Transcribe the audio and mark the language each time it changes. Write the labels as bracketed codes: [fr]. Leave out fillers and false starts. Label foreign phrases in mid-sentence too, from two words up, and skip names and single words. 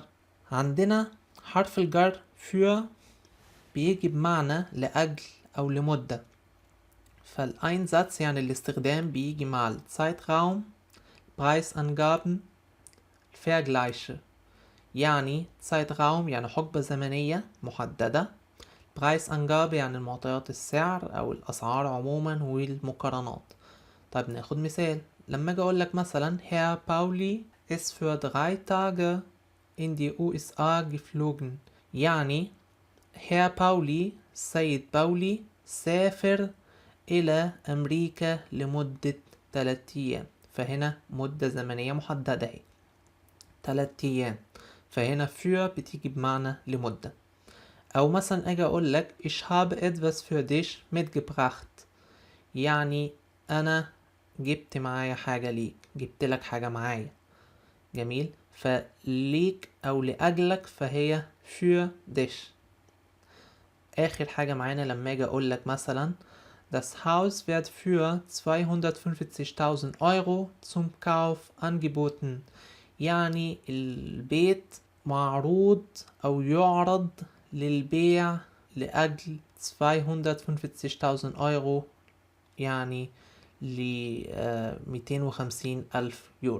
[ar] عندنا حرف الجر für بيجي بمعنى لأجل أو لمدة، فالأينزاتس يعني الاستخدام بيجي مع [de] Zeitraum Preisangaben Vergleiche، [ar] يعني Zeitraum يعني حقبة زمنية محددة، Preisangabe يعني المعطيات السعر أو الأسعار عموما والمقارنات. طيب ناخد مثال. لما اجي اقول لك مثلا [de] Herr Pauli ist für 3 Tage in die USA geflogen، [ar] يعني Herr Pauli السيد باولي سافر إلى أمريكا لمدة 3 أيام. فهنا مدة زمنية محددة اهي 3 أيام، فهنا für بتيجي بمعنى لمدة. أو مثلا أجي أقول لك [de] ich habe etwas für dich mitgebracht، [ar] يعني أنا جبت معايا حاجة ليك، جبت لك حاجة معايا. جميل، فليك أو لأجلك فهي [de] für dich. [ar] آخر حاجة معانا لما أجي أقول لك مثلا [de] Das Haus wird für 250.000 Euro zum Kauf angeboten، [ar] يعني البيت معروض أو يعرض للبيع لأجل 250.000 أورو، يعني ل250,000 يورو.